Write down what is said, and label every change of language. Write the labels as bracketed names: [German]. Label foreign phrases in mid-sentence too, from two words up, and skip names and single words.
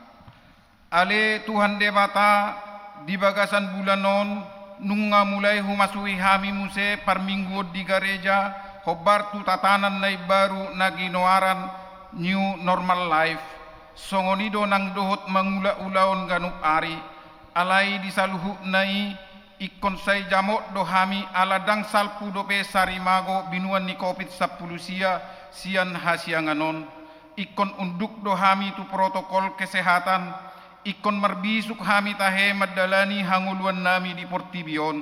[Batak Toba] Ale Tuhan debata di bagasan bulanon nunga mulai humasui hami muse parminggu di gereja hobar tu tatanan nai baru na ginoaran [English] new normal life [Batak Toba] songonido nang dohot mangula ulaon ganuk ari alai disaluhu nai ikon sai jamok do hami aladang salpu do pe sarimago binuan ni covid 10 sian hasianganon ikon unduk do hami tu [Indonesian] protokol kesehatan [Batak Toba] ikon marbisuk hami tahe madalani hanguluan nami di Portibion.